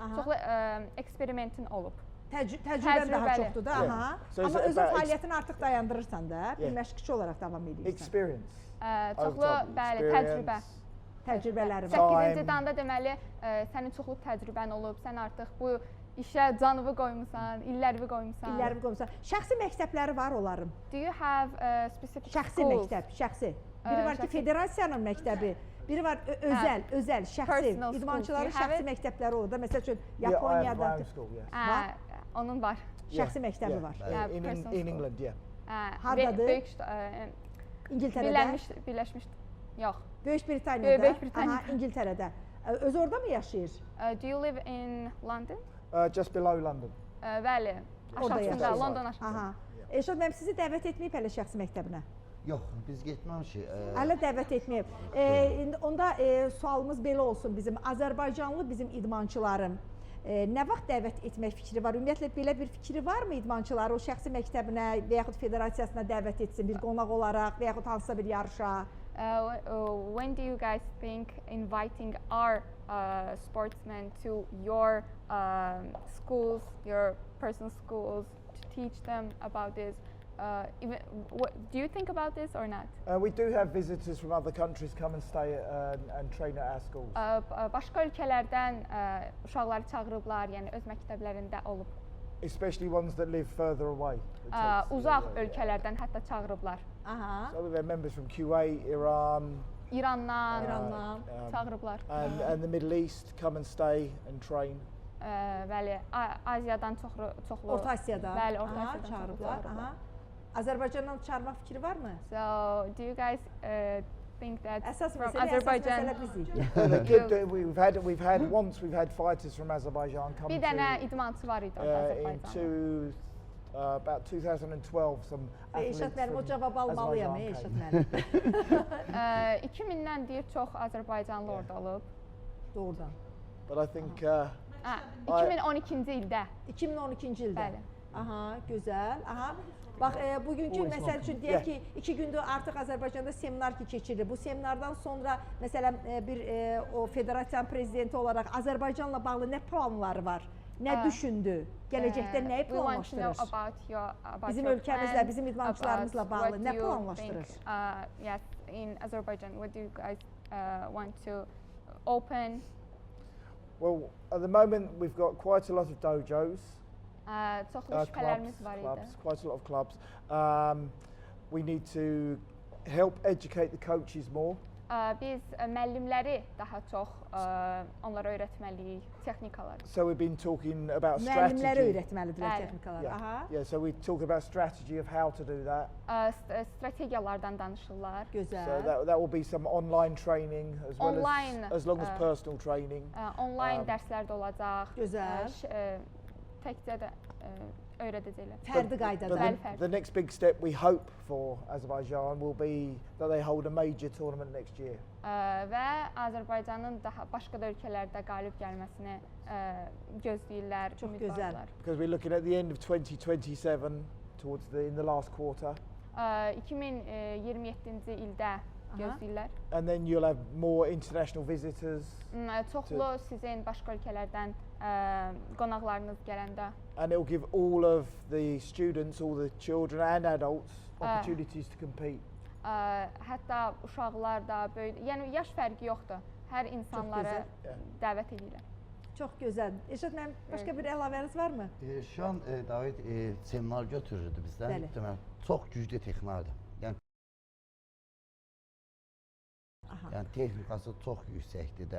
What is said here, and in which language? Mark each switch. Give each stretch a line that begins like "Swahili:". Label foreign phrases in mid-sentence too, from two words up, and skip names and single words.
Azerbaijani: Aha. çoxlu eksperimentin olub. Təcrübən daha Təcrübəli. çoxdur da.
English: Yeah. Aha. So it's
Azerbaijani: Amma özün
English: about
Azerbaijani: fəaliyyətini artıq dayandırırsan da, bir
English: Yeah.
Azerbaijani: məşqçi olaraq davam edirsən.
English: Experience.
Azerbaijani: Çoxlu,
English: Over time,
Azerbaijani: bəli,
English: experience.
Azerbaijani: təcrübə. Təcrübələrim. 8-ci
English: Time.
Azerbaijani: danda deməli sənin çoxlu təcrübən olub, sən artıq bu işə canını qoymusan, illərini qoymusan. İllərimi qoymusan. Şəxsi məktəbləri var onların.
English: Do you have specific
Azerbaijani: Şəxsi
English: schools?
Azerbaijani: məktəb, şəxsi. Biri var ki, şəxsi. federasiyanın məktəbi, biri var özəl, şəxsi.
English: Personal
Azerbaijani: İdmançıların
English: schools. Do you have
Azerbaijani: şəxsi məktəbləri olur da. Məsəl üçün
English: Yeah, I have my
Azerbaijani: Yaponiyada
English: own school, yes.
Azerbaijani: Hə, onun var. şəxsi məktəbi var.
English: Yeah, In personal in school. England, yeah.
Azerbaijani: Hardadır? Böyük İngiltərədə, birləşmiş. Yox. Böyük Britaniyada. Böyük Britaniyada. Aha, İngiltərədə. Öz orada mı yaşayır?
English: Do you live in London? Just below London.
Azerbaijani: Bəli. Orada Aşağısında, yaşayır. London aşağısında. Aha. Elşad müəllim sizi dəvət etməyib hələ şəxsi məktəbinə. Yox, biz getməmişik. Hələ dəvət etməyib. İndi onda sualımız belə olsun bizim. Azərbaycanlı bizim idmançıların nə vaxt dəvət etmək fikri var? Ümumiyyətlə belə bir fikri varmı idmançıları o şəxsi məktəbinə və yaxud federasiyasına dəvət etsin bir qonaq olaraq və yaxud hansısa bir yarışa?
English: When do you guys think inviting our sportsmen to your schools, your personal schools, to teach them about this? Do you think about this or not? We do have visitors from other countries come and stay and train at our schools.
Azerbaijani: Başqa ölkələrdən uşaqları çağırıblar, yəni öz məktəblərində olub.
English: Especially ones that live further away.
Azerbaijani: Uzaq ölkələrdən hətta çağırıblar. Aha.
English: So we've had members from Kuwait, Iran,
Azerbaijani: İrandan çağırıblar.
English: and the Middle East come and stay and train.
Azerbaijani: Bəli, Asiyadan çoxlu. Orta Asiyadan. Bəli, Orta Aha, Asiyadan çağırıblar. Aha. Azərbaycandan çağırmaq fikri varmı?
English: So, do you guys think that
Azerbaijani: Əsas
English: from
Azerbaijani: məsələ,
English: Azerbaijan?
Azerbaijani: əsas məsələ bizik.
English: We've had fighters from Azerbaijan come
Azerbaijani: Bir dənə idmançı var idi orada Azərbaycanda.
English: About 2012 some athletes
Azerbaijani: Elşad müəllim o
English: from
Azerbaijani: cavab almalıyam
English: Azerbaijan
Azerbaijani: Elşad
English: came.
Azerbaijani: müəllim. 2000-dən deyir çox Azərbaycanlı orada olub. Doğrudan.
English: But I think
Azerbaijani: 2012-ci ildə. 2012-ci ildə. Bəli. Aha, gözəl. Aha. Bax, bugünkü məsəl üçün deyək ki, 2 gündür artıq Azərbaycanda seminar ki keçirilir. Bu seminardan sonra məsələn bir o federasiyanın prezidenti olaraq Azərbaycanla bağlı nə planları var? Nə düşündü? Gələcəkdə nəyi planlaşdırır? Bizim ölkəmizlə, bizim idmançılarımızla bağlı nə planlaşdırır?
English: Yes, in Azerbaijan, what do you guys want to open? Well, at the moment we've got quite a lot of dojos.
Azerbaijani: Çoxlu şübhələrimiz var idi.
English: Quite a lot of clubs. We need to help educate the coaches more.
Azerbaijani: Biz müəllimləri daha çox onlara öyrətməliyik, texnikalar.
English: So we've been talking about strategy.
Azerbaijani: Müəllimlərə öyrətməlidirlər texnikaları. Aha.
English: Yeah, so we talk about strategy of how to do that.
Azerbaijani: Strategiyalardan danışırlar. Gözəl.
English: So that will be some online training as well as long as personal training.
Azerbaijani: Online dərslər də olacaq. Gözəl. Təkcə də öyrədəcəklər. Fərdi qaydada.
English: The next big step we hope for Azerbaijan will be that they hold a major tournament next year.
Azerbaijani: Və Azərbaycanın daha başqa da ölkələrdə qalib gəlməsini gözləyirlər, Çox ümid gözəl. varlar.
English: Because we're looking at the end of 2027 towards in the last quarter.
Azerbaijani: 2027-ci ildə gözləyirlər.
English: And then you'll have more international visitors.
Azerbaijani: Çoxlu sizin başqa ölkələrdən qonaqlarınız gələndə.
English: And it will give all of the students, all the children and adults opportunities to compete.
Azerbaijani: Hətta uşaqlar da, böyük, yəni yaş fərqi yoxdur. Hər insanları dəvət edirlər. Çox gözəl. Elşad müəllim, başqa bir əlavəniz varmı?
Turkish: Şu an
Azerbaijani: David seminar götürürdü bizdən. Bəli. Deməli, çox güclü texnikardır. Yəni texnikası çox yüksəkdir də.